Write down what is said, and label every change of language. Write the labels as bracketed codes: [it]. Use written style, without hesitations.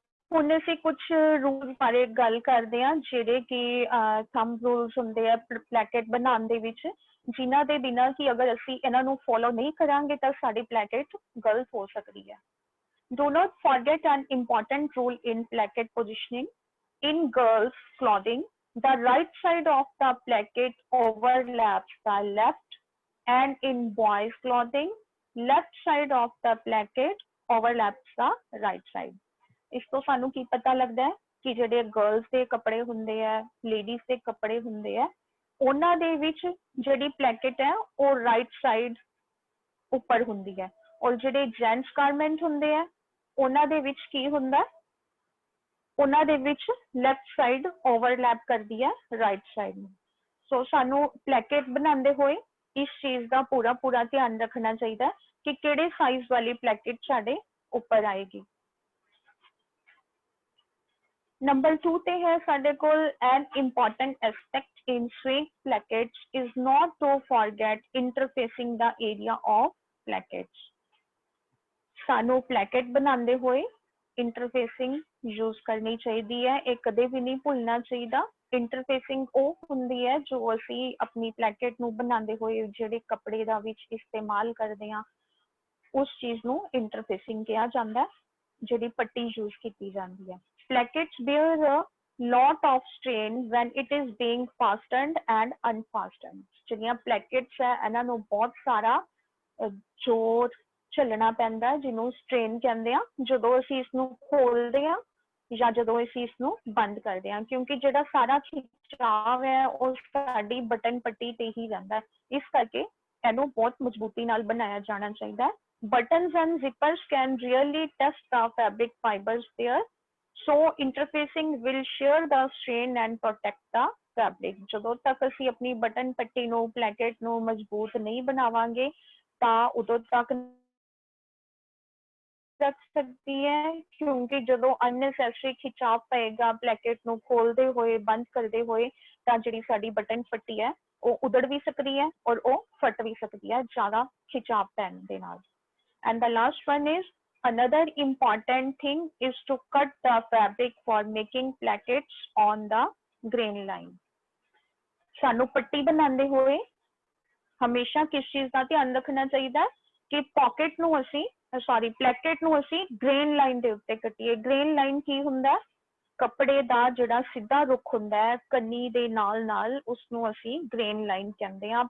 [pa] ਹੁਣ ਅਸੀਂ ਕੁਝ ਰੂਲਸ ਬਾਰੇ ਗੱਲ ਕਰਦੇ ਹਾਂ ਜਿਹੜੇ ਕਿ ਥੰਬ ਰੂਲਸ ਹੁੰਦੇ ਆ placket ਬਣਾਉਣ ਦੇ ਵਿੱਚ, ਜਿਨ੍ਹਾਂ ਦੇ ਬਿਨਾਂ ਕਿ ਅਗਰ ਅਸੀਂ ਇਹਨਾਂ ਨੂੰ ਫੋਲੋ ਨਹੀਂ ਕਰਾਂਗੇ ਤਾਂ ਸਾਡੀ placket ਗਲਤ ਹੋ ਸਕਦੀ ਹੈ। [en] Do not forget an important rule in placket positioning. In girls' clothing, the right side of the placket overlaps the left, and in boys' clothing, left side of the placket overlaps the right side. [pa] ਇਸ ਤੋਂ ਸਾਨੂੰ ਕੀ ਪਤਾ ਲੱਗਦਾ ਹੈ ਕਿ ਜਿਹੜੇ girls ਦੇ ਕੱਪੜੇ ਹੁੰਦੇ ਆ, ਲੇਡੀਜ਼ ਦੇ ਕੱਪੜੇ ਹੁੰਦੇ ਆ, ਉਹਨਾਂ ਦੇ ਵਿੱਚ ਜਿਹੜੀ placket ਹੈ ਉਹ ਰਾਈਟ ਸਾਈਡ ਉੱਪਰ ਹੁੰਦੀ ਹੈ ਔਰ ਜਿਹੜੇ ਜੈਂਟਸ ਗਾਰਮੈਂਟ ਹੁੰਦੇ ਆ ਉਹਨਾਂ ਦੇ ਵਿੱਚ ਕੀ ਹੁੰਦਾ, ਉਹਨਾਂ ਦੇ ਵਿੱਚ ਲੈਫਟ ਸਾਈਡ ਓਵਰਲੈਪ ਕਰਦੀ ਹੈ ਰਾਈਟ ਸਾਈਡ ਨੂੰ। ਸੋ ਸਾਨੂੰ placket ਬਣਾਉਂਦੇ ਹੋਏ ਇਸ ਚੀਜ਼ ਦਾ ਪੂਰਾ ਧਿਆਨ ਰੱਖਣਾ ਚਾਹੀਦਾ ਕਿ ਕਿਹੜੇ ਸਾਈਜ਼ ਵਾਲੀ placket ਸਾਡੇ ਉੱਪਰ ਆਏਗੀ। ਨੰਬਰ 2 ਤੇ ਹੈ ਸਾਡੇ ਕੋਲ [en] an important aspect in sewing plackets is not to forget interfacing the area of plackets. [pa] ਸਾਨੂੰ placket ਬਣਾਉਂਦੇ ਹੋਏ ਇੰਟਰਫੇਸਿੰਗ ਯੂਜ਼ ਕਰਨੀ ਚਾਹੀਦੀ ਹੈ, ਇਹ ਕਦੇ ਵੀ ਨਹੀਂ ਭੁੱਲਣਾ ਚਾਹੀਦਾ। ਇੰਟਰਫੇਸਿੰਗ ਉਹ ਹੁੰਦੀ ਹੈ ਜੋ ਅਸੀਂ ਆਪਣੀ placket ਨੂੰ ਬਣਾਉਂਦੇ ਹੋਏ ਜਿਹੜੇ ਕੱਪੜੇ ਦਾ ਵਿੱਚ ਇਸਤੇਮਾਲ ਕਰਦੇ ਹਾਂ ਉਸ ਚੀਜ਼ ਨੂੰ ਇੰਟਰਫੇਸਿੰਗ ਕਿਹਾ ਜਾਂਦਾ, ਜਿਹੜੀ ਪੱਟੀ ਯੂਜ਼ ਕੀਤੀ ਜਾਂਦੀ ਹੈ। [en] Plackets bear a lot of strain when it is being fastened and unfastened. [pa] ਜਿਹੜੀਆਂ plackets ਹੈ ਇਹਨਾਂ ਨੂੰ ਬਹੁਤ ਸਾਰਾ ਜ਼ੋਰ ਝੱਲਣਾ ਪੈਂਦਾ ਹੈ, ਜਿਹਨੂੰ ਸਟ੍ਰੇਨ ਕਹਿੰਦੇ ਆ, ਜਦੋਂ ਅਸੀਂ ਇਸ ਨੂੰ ਖੋਲਦੇ ਆ ਜਾਂ ਜਦੋਂ ਅਸੀਂ ਇਸ ਨੂੰ ਬੰਦ ਕਰਦੇ ਹਾਂ, ਕਿਉਂਕਿ ਜਿਹੜਾ ਸਾਰਾ ਖਿਚਾਵ ਹੈ ਉਹ ਸਾਡੀ ਬਟਨ ਪੱਟੀ ਤੇ ਹੀ ਰਹਿੰਦਾ ਹੈ। ਇਸ ਕਰਕੇ ਇਹਨੂੰ ਬਹੁਤ ਮਜ਼ਬੂਤੀ ਨਾਲ ਬਣਾਇਆ ਜਾਣਾ ਚਾਹੀਦਾ ਹੈ। [en] Buttons and zippers can really test the fabric fibers there, so interfacing will shear the strain and protect the fabric. [pa] ਜਦੋਂ ਤੱਕ ਅਸੀਂ ਆਪਣੀ ਬਟਨ ਪੱਟੀ ਨੂੰ ਪਲੈਕੇਟ ਨੂੰ ਮਜ਼ਬੂਤ ਨਹੀਂ ਬਣਾਵਾਂਗੇ ਤਾਂ ਉਦੋਂ ਤੱਕ ਰੱਖ ਸਕਦੀ ਹੈ, ਕਿਉਂਕਿ ਜਦੋਂ ਅਨਨੈਸੈਸਰੀ ਖਿਚਾਵ ਪਏਗਾ ਪਲੈਕੇਟ ਨੂੰ ਖੋਲਦੇ ਹੋਏ ਬੰਦ ਕਰਦੇ ਹੋਏ ਤਾਂ ਜਿਹੜੀ ਸਾਡੀ ਬਟਨ ਪੱਟੀ ਹੈ ਉਹ ਉਧੜ ਵੀ ਸਕਦੀ ਹੈ ਔਰ ਉਹ ਫਟ ਵੀ ਸਕਦੀ ਹੈ ਜ਼ਿਆਦਾ ਖਿਚਾਵ ਪੈਣ ਦੇ ਨਾਲ। [en] And the last one is, another important thing is to cut the fabric for making plackets on the grain line. [pa] ਸਾਨੂੰ ਪੱਟੀ ਬਣਾਉਂਦੇ ਹੋਏ ਹਮੇਸ਼ਾ ਕਿਸ ਚੀਜ਼ ਦਾ ਧਿਆਨ ਰੱਖਣਾ ਚਾਹੀਦਾ ਕਿ ਪਾਕਟ ਨੂੰ ਅਸੀਂ ਪਲੈਕੇਟ ਨੂੰ ਅਸੀਂ ਗ੍ਰੇਨ ਲਾਈਨ ਦੇ ਉੱਤੇ ਕੱਟੀਏ। ਗ੍ਰੇਨ ਲਾਈਨ ਕੀ ਹੁੰਦਾ? ਕੱਪੜੇ ਦਾ ਜਿਹੜਾ ਸਿੱਧਾ ਰੁੱਖ ਹੁੰਦਾ ਹੈ ਕੰਨੀ ਦੇ ਨਾਲ ਨਾਲ, ਉਸਨੂੰ ਅਸੀਂ ਗ੍ਰੇਨ ਲਾਈਨ ਕਹਿੰਦੇ ਹਾਂ।